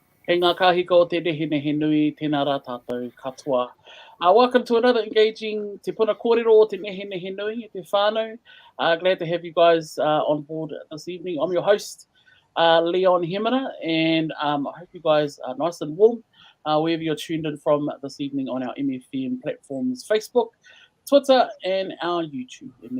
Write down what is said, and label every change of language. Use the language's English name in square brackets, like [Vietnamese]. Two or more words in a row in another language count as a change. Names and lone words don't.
[Māori] He ngā kahiko o te Nehenehenui, tēnā rā tātou katoa. [English] Welcome to another engaging Te Puna Kōrero o te Nehenehenui, [Māori] te whānau. [English] Glad to have you guys on board this evening. I'm your host, Leon Hemera, and I hope you guys are nice and warm wherever you're tuned in from this evening on our MFM platforms, Facebook, Twitter, and our YouTube.